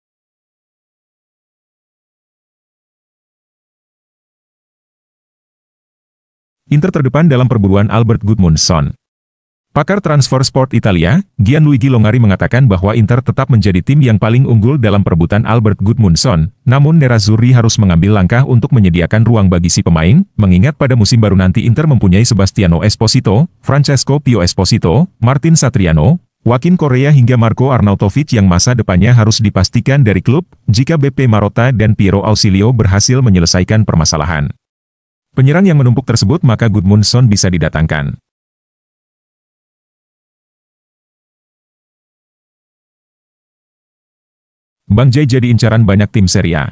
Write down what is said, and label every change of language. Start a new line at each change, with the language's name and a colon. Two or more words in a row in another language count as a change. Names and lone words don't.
Indonesian: Inter terdepan dalam perburuan Albert Gudmundsson. Pakar transfer sport Italia, Gianluigi Longari mengatakan bahwa Inter tetap menjadi tim yang paling unggul dalam perebutan Albert Gudmundsson, namun Nerazzurri harus mengambil langkah untuk menyediakan ruang bagi si pemain, mengingat pada musim baru nanti Inter mempunyai Sebastiano Esposito, Francesco Pio Esposito, Martin Satriano, Joaquin Correa hingga Marco Arnautovic yang masa depannya harus dipastikan dari klub, jika BP Marotta dan Piero Ausilio berhasil menyelesaikan permasalahan penyerang yang menumpuk tersebut, maka Gudmundsson bisa didatangkan. Bang Jai jadi incaran banyak tim Serie A.